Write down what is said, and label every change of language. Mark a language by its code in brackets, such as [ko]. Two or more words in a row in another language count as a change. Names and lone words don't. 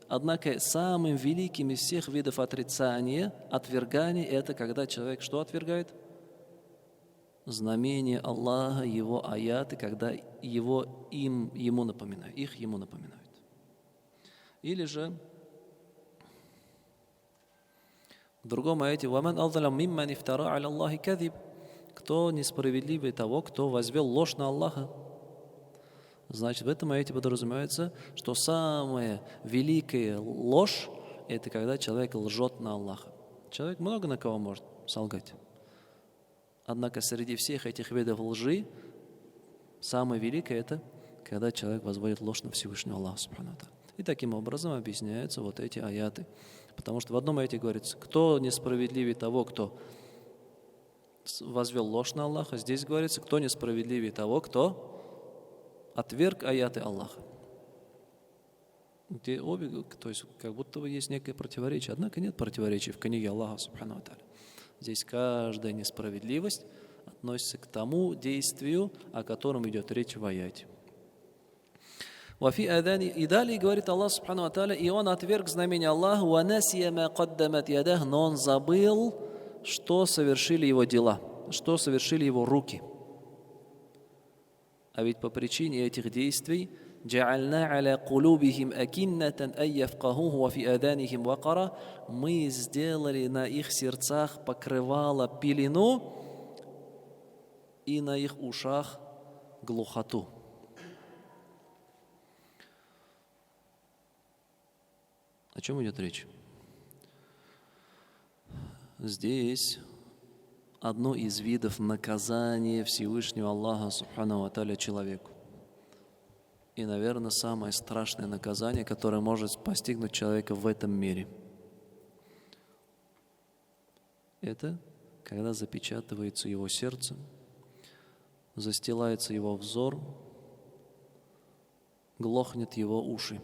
[ru] Однако самым великим из всех видов отрицания, отвергания, это когда человек что отвергает? Знамения Аллаха, Его аяты, когда ему напоминают, их ему напоминают. Или же в другом аяте [ar] «ومن أظلم ممن افترى على الله كذبا», [ru] кто несправедливый того, кто возвел ложь на Аллаха. Значит, в этом аяте подразумевается, что самая великая ложь – это когда человек лжет на Аллаха. Человек много на кого может солгать. Однако среди всех этих видов лжи самое великое – это когда человек возводит ложь на Всевышнего Аллаха [ar] سبحانه وتعالى. [ru] И таким образом объясняются вот эти аяты. Потому что в одном аяте говорится, кто несправедливее того, кто возвел ложь на Аллаха. Здесь говорится, кто несправедливее того, кто отверг аяты Аллаха. Где обе, то есть как будто бы есть некое противоречие. Однако нет противоречия в книге Аллаха [ar] سبحانه وتعالى. [ru] Здесь каждая несправедливость относится к тому действию, о котором идет речь в аяте. И далее говорит Аллах [ar] سبحانه وتعالى, [ru] и он отверг знамение Аллаха, но он забыл, что совершили его дела, что совершили его руки. А ведь по причине этих действий мы сделали на их сердцах покрывало пелену и на их ушах глухоту. О чем идет речь? Здесь одно из видов наказания Всевышнего Аллаха [ar] سبحانه وتعالى [ru] человеку. И, наверное, самое страшное наказание, которое может постигнуть человека в этом мире. Это когда запечатывается его сердце, застилается его взор, глохнет его уши.